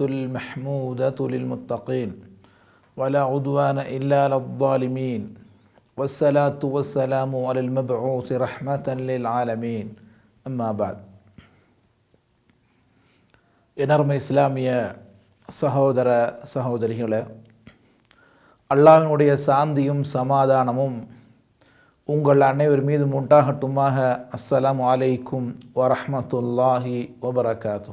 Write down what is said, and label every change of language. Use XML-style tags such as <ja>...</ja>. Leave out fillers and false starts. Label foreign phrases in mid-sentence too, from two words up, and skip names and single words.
<ar>المحمودة للمتقين ولا عدوان إلا على الظالمين والصلاة والسلام على المبعوث رحمة للعالمين أما بعد.</ar> <ta>எனர்மை இஸ்லாமிய சகோதர சகோதரிகளே, அல்லாஹ்வினுடைய சாந்தியும் சமாதானமும் உங்கள் அனைவர் மீது உண்டாகட்டுமாக.</ta> <ar>السلام عليكم ورحمة الله وبركاته.</ar>